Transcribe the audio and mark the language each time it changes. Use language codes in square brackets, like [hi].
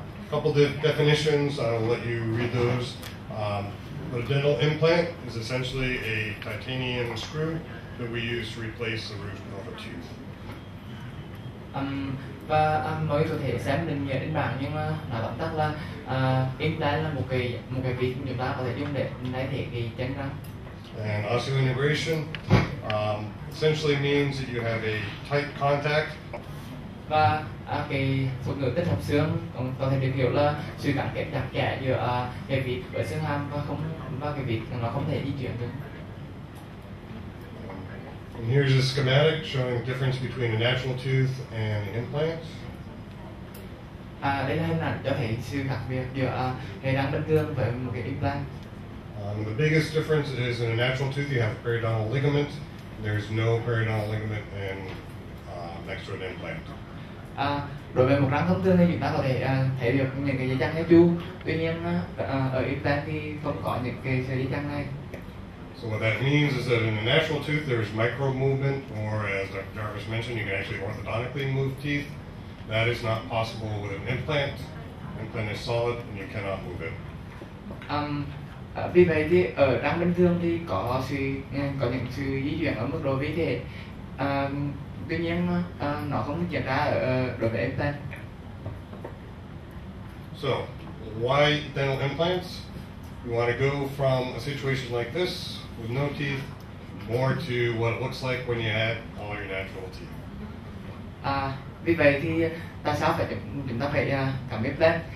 [en] Couple definitions, I'll let you read those. But a dental implant is essentially a titanium screw that we use to replace the root of a tooth. [vi] Và mới có thể xem định nghĩa trên bảng, nhưng nói tóm tắt là implant là một cái việc chúng ta có thể dùng để thay thế cái chân răng. [en] And osseointegration essentially means that you have a tight contact. [vi] Và cái thuật ngữ tích hợp xương có thể được hiểu là sự gắn kết chặt chẽ giữa cái vít với xương hàm và cái vít nó không thể di chuyển được. [en] And here's a schematic showing the difference between a natural tooth and the implants. [vi] Đây là hình ảnh cho thấy sự khác biệt giữa cái răng bình thường với một cái implant. [en] The biggest difference is in a natural tooth you have a periodontal ligament. There's no periodontal ligament next to an implant. [vi] Đối với một răng thông thường thì chúng ta có thể thấy được những cái dây chằng theo chu. Tuy nhiên ở implant thì không có những cái dây chằng này. [en] So what that means is that in a natural tooth there's micro movement, or as Dr. Jarvis mentioned, you can actually orthodontically move teeth. That is not possible with an implant. Implant is solid and you cannot move it. [vi] Vì vậy thì ở răng bình thường thì có những sự di chuyển ở mức độ vi thể. Tuy nhiên nó không diễn ra ở đối với implant. [en] So, why dental implants? We want to go from a situation like this with no teeth more to what it looks like when you add all your natural teeth. [vi] Vì vậy thì tại sao chúng ta phải cảm implant?